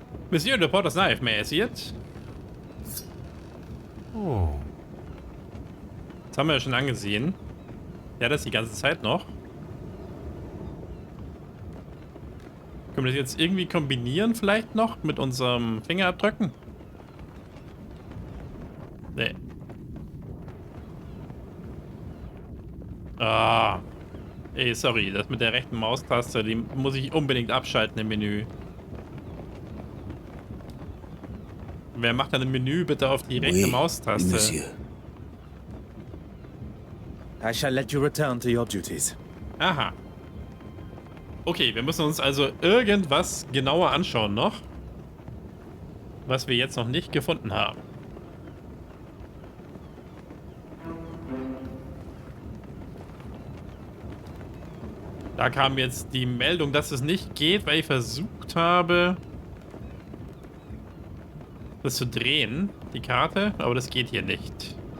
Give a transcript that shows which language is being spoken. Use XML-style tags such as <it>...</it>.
<en>Monsieur, the Porter's Knife, may I see it? Oh.</en> <de>Das haben wir ja schon angesehen. Ja, das die ganze Zeit noch. Können wir das jetzt irgendwie kombinieren vielleicht noch mit unserem Fingerabdrücken? Nee. Ah. Ey, sorry, das mit der rechten Maustaste, die muss ich unbedingt abschalten im Menü. Wer macht dann im Menü bitte auf die rechte</de> <fr>Oui,</fr> <de>Maustaste?</de> <fr>monsieur.</fr> <en>I shall let you return to your duties. Aha.</en> <de>Okay, wir müssen uns also irgendwas genauer anschauen noch. Was wir jetzt noch nicht gefunden haben. Da kam jetzt die Meldung, dass es nicht geht, weil ich versucht habe, das zu drehen, die Karte, aber das geht hier nicht.</de>